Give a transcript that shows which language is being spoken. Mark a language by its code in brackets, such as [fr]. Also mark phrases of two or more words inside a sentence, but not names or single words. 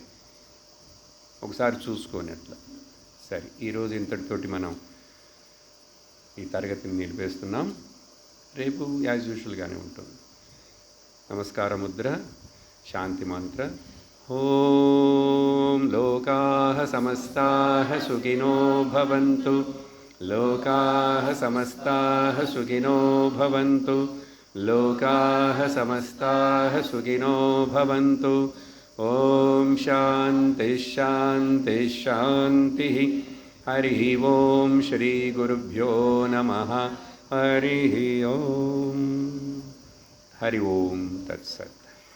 [te] ఒకసారి చూసుకొని అట్లా. సరే, ఈరోజు ఇంతటితోటి మనం ఈ తరగతిని నిలిపేస్తున్నాం. రేపు [en] as usualగానే [te] ఉంటుంది. నమస్కార ముద్ర, శాంతి మంత్ర. [sa] ఓం లోకాః సమస్తాః సుఖినో భవంతు. లోకాః సమస్తాః సుఖినో భవంతు. లోకాః సమస్తాః సుఖినో భవంతు. ఓం శాంతి శాంతి శాంతి. హరి ఓం శ్రీ గురుభ్యో నమః. హరి ఓం. హరి ఓం తత్సత్.